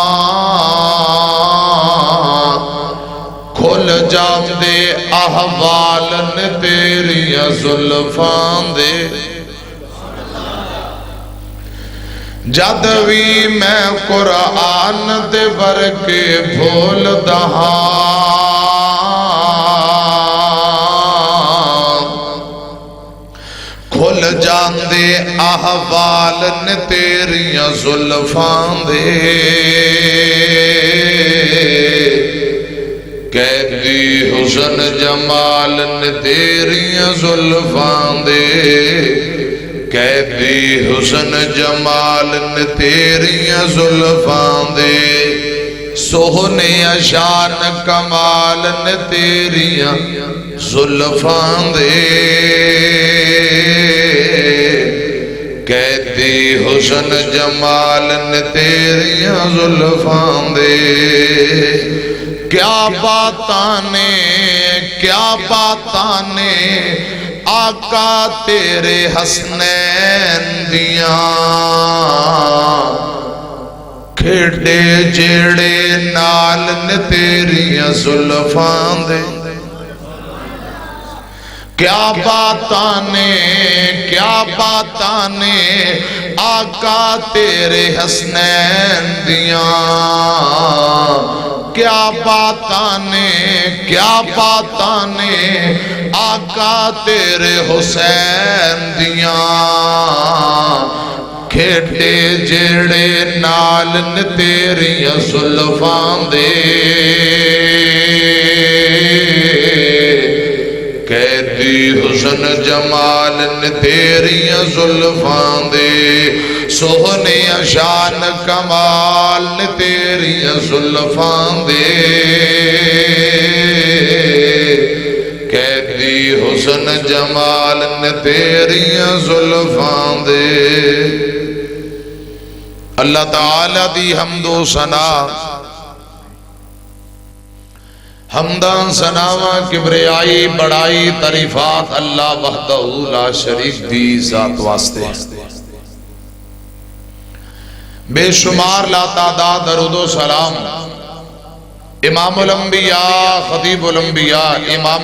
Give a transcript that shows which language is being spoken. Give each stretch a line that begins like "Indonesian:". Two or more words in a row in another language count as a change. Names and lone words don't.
Punjabi: کھل جاندے احوال نے تیریاں زلفاں دے جد وی میں قرآن دے ورکے بھول دہاں کھل جاندے احوال نے تیریاں زلفاں دے قیدی حسن جمال نے تیریاں زلفاں دے قیدی حسن جمال نے تیریاں زلفاں دے سوہنے شان کمال نے تیریاں زلفاں دے قیدی حسن جمال نے تیریاں زلفاں دے کیا باتاں نے آقا تیرے حسنین دیاں کھیڑے جیڑے نال نے تیریاں زلفاں دے کیا باتاں نے آقا تیرے حسنین دیاں کیا باتاں نے آقا تیرے حسین دیاں کھیڑے جیڑے نال نے تیریاں زلفاں دے قیدی حسن جمال نے تیریاں زلفاں دے سوہنے شان کمال نے تیریاں زلفاں دے قیدی حسن جمال نے تیریاں زلفاں دے اللہ تعالیٰ دی حمد و ثنا حمدان ثناواں کبریائی بڑائی تعریفات اللہ
Arabic: وحدہ لا شریک
Punjabi: دی ذات واسطے بے شمار لا تعداد درود و سلام
Arabic: امام الانبیاء خطیب الانبیاء امام